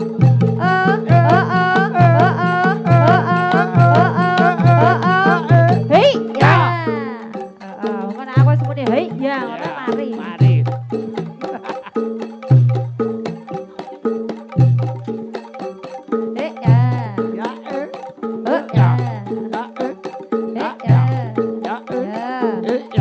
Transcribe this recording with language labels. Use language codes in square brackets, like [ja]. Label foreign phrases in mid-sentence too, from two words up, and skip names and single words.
[jv] Hei, ya. Ngono aku wis muni hei, ya ngono mari. Mari. Hei, ya. Ya, Ya. ya, Hei, ya. ya, Ya. ya.